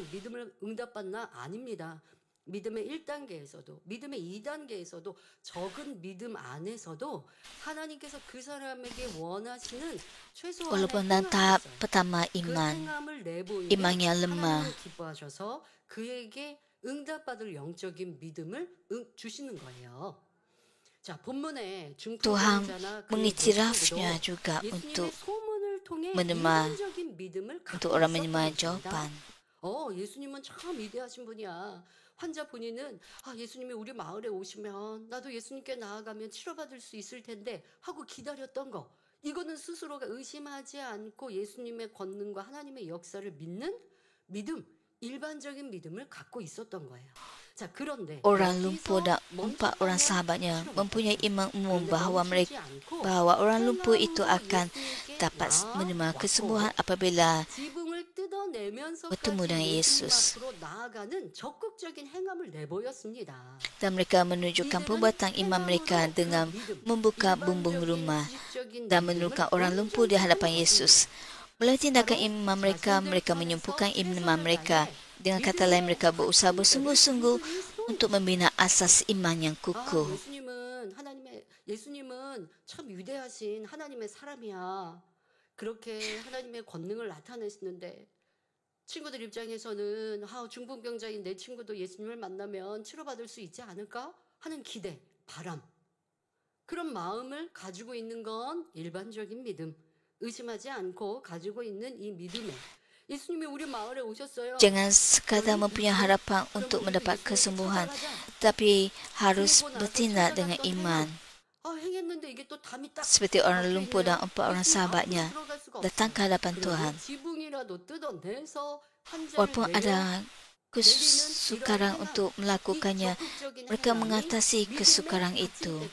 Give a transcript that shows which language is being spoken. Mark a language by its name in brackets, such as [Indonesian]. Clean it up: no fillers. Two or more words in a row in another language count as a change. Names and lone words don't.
[Korean] 믿음을 응답받나? 아닙니다. 믿음의 1단계에서도 믿음의 2단계에서도 적은 믿음 안에서도 하나님께서 그 사람에게 원하시는 최소한의 [Malay] Walaupun dalam tahap [Korean] 행함이 있어요. [Malay] pertama [Korean] 그 [Malay] iman, [Korean] 행함을 내보이면 [Malay] iman yang lemah, [Korean] 하나님을 기뻐하셔서 그에게 응답받을 영적인 믿음을 주시는 거예요. 자, 본문에 [Malay] Tuhan [Korean] 중풍병자나 그의 [Malay] mengiktirafnya [Korean] 모친구도 [Malay] juga untuk [Korean] 예수님의 소문을 통해 [Malay] menerima- [Korean] 일반적인 믿음을 [Malay] untuk [Korean] 갖고 [Malay] orang [Korean] 있었던 [Malay] menerima [Korean] 것입니다. [Malay] jawapan. [Korean] 예수님은 참 위대하신 분이야. 환자 본인은 예수님이 우리 마을에 오시면 나도 예수님께 나아가면 치료받을 수 있을 텐데 하고 기다렸던 거. 이거는 스스로가 의심하지 않고 예수님의 권능과 하나님의 역사를 믿는 믿음, 일반적인 믿음을 갖고 있었던 거예요. 자, 그런데 [Malay] Orang lumpuh dan 4 orang sahabatnya mempunyai iman umum bahawa orang lumpuh itu akan dapat menerima kesembuhan apabila bertemu dengan Yesus. Dan mereka menunjukkan perbuatan iman mereka dengan membuka bumbung rumah dan menurunkan orang lumpuh di hadapan Yesus. Melalui tindakan iman mereka, mereka menyembuhkan iman mereka. Dengan kata lain, mereka berusaha bersungguh-sungguh untuk membina asas iman yang kukuh. [Korean] 예수님은 참 위대하신 하나님의 사람이야. 그렇게 하나님의 권능을 나타내시는데 친구들 입장에서는 중풍병자인 내 친구도 예수님을 만나면 치료받을 수 있지 않을까 하는 기대, 바람. 그런 마음을 가지고 있는 건 일반적인 믿음. 의심하지 않고 가지고 있는 이 믿음에 예수님이 우리 마을에 오셨어요. [Malay] Jangan sekadar mempunyai harapan untuk mendapat kesembuhan, tapi harus bertindak dengan iman. Seperti orang lumpuh dan 4 orang sahabatnya datang ke hadapan Tuhan. Walaupun ada kesukaran untuk melakukannya, mereka mengatasi kesukaran itu.